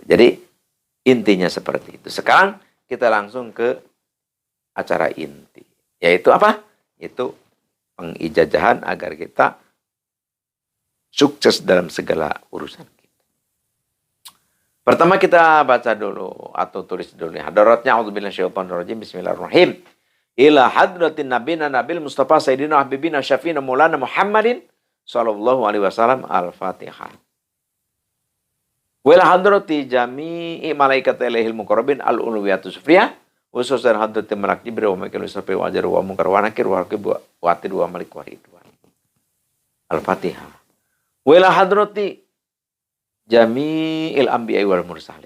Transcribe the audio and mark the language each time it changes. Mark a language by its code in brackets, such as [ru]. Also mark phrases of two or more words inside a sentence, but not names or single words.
[id] Jadi intinya seperti itu. Sekarang kita langsung ke acara inti. Yaitu apa? Itu pengijazahan agar kita sukses dalam segala urusan kita. Pertama kita baca dulu atau tulis dulu. [ar] Hadaratnya أعوذ بالله من الشيطان الرجيم. بسم الله الرحمن الرحيم. إلى حضرة نبينا نبي المصطفى سيدنا حبيبنا شفيعنا مولانا محمد صلى الله عليه وسلم. Al-Fatihah. وإلى حضرة جميع ملائكة إليه المقربين العلوية السفلية. خصوصا حضرة ملك جبريل و ميكائيل و و آجر و منكر و نكير و رقيب و عتيد و مالك و رضوان. Al-Fatihah. وإلى حضرة جميع الأنبياء والمرسلين.